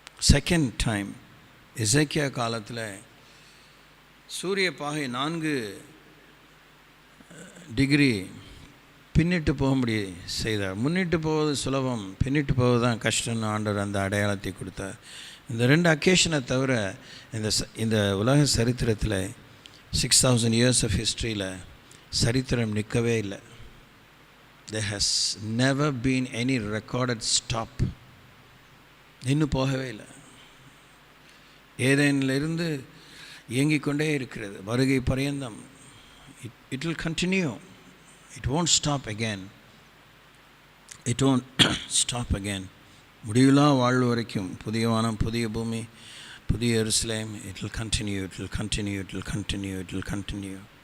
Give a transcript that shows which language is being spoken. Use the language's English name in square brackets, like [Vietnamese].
[Tamil] Second time எசேக்கியா காலத்தில் சூரிய பாகை 4 டிகிரி பின்னிட்டு போகும்படி செய்தார். முன்னிட்டு போவது சுலபம், பின்னிட்டு போவது தான் கஷ்டம்னு ஆண்டவர் அந்த அடையாளத்தை கொடுத்தார். இந்த 2 அக்கேஷனை தவிர இந்த உலக சரித்திரத்தில் [English] 6000 years of history [Tamil] யில் சரித்திரம் நிற்கவே இல்லை. [English] There has never been any recorded stop. [Tamil] இன்னும் போகவே இல்லை. ஏதேனிலிருந்து இயங்கிக் கொண்டே இருக்கிறது வருகை பரியந்தம். [English] It will continue. It won't stop again. It won't stop again. [Tamil] முடிவிலா வாழ்வு வரைக்கும் புதிய வானம், புதிய பூமி, புதிய எருசலேம். [English] It will continue, it will continue, it will continue, it will continue.